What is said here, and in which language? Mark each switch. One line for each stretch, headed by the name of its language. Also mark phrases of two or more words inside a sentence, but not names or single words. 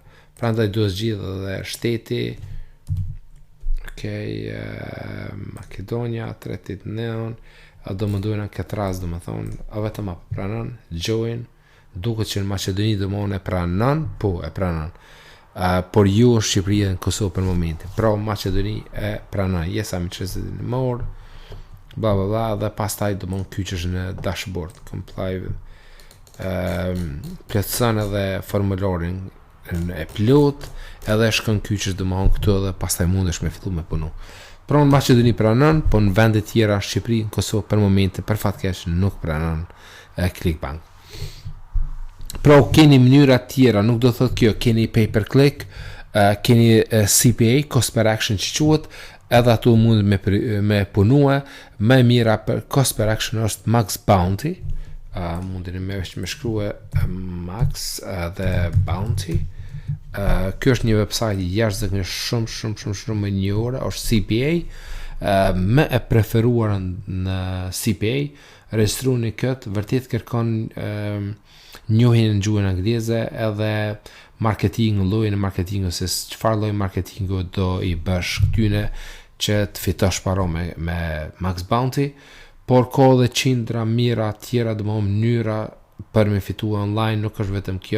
Albanian: Prandaj duhet zgjidh edhe shteti. Maqedonia 39, a do më dojnë në këtë rast do më thonë, a vetëm a pranon, join, duket që në Maqedoni do më e pranon, po e pranon, por ju është Shqipëria në Kosovë për momentin, pra Maqedoni e pranon,
English: yes I'm interested in more, bla bla bla,
Albanian: dhe pastaj do më kyqesh në dashboard,
English: comply with,
Albanian: plotëson edhe formularin, e plot, edhe shkon kyçesh domthon këtu dhe pastaj mundesh me fillu me punu. Pra në Maqedoni pranon, po në vende tjera Shqipëri, në Kosovë për momentin për fat keq nuk pranon Clickbank. Pra keni mënyra tjera, nuk do thotë kjo, keni
English: pay per click,
Albanian: keni CPA,
English: cost per action
Albanian: që quhet, edhe ato mund me punue, më e mira për
English: cost per action
Albanian: është
English: max bounty.
Albanian: Mundeni me shkrue max dhe bounty. Kjo është një website i jashtëzakonisht shumë më njohur, është CPA, më e preferuar në CPA, regjistroni këtë, vërtet kërkon njohjen në gjuhën angleze edhe marketing, llojin e marketingut, se çfarë lloj marketingu do i bësh këtyne që të fitosh paro me
English: max bounty,
Albanian: por ka edhe qindra mira tjera domosdoshmë mënyra për me fitu online, nuk është vetëm kjo.